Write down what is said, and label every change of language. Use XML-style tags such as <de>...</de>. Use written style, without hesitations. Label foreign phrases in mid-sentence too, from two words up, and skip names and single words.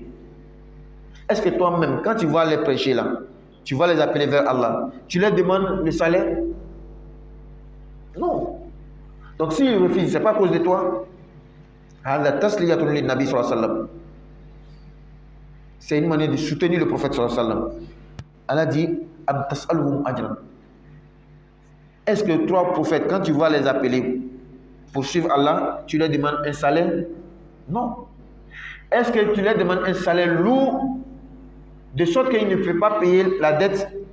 <fr>Est-ce que toi-même, quand tu vas les prêcher là, tu vas les appeler vers Allah, tu leur demandes le salaire? Non. Donc s'ils refusent, ce n'est pas à cause de toi. C'est une manière de soutenir le prophète</fr> <ar>صلى الله عليه وسلم.</ar> <fr>Allah dit,</fr> <ar>أم تسألهم أجرا.</ar> <fr>Est-ce que toi, prophètes, quand tu vas les appeler pour suivre Allah, tu leur demandes un salaire? Non. Est-ce que tu leur demandes un salaire lourd, de sorte qu'ils ne peuvent pas payer la dette?</fr>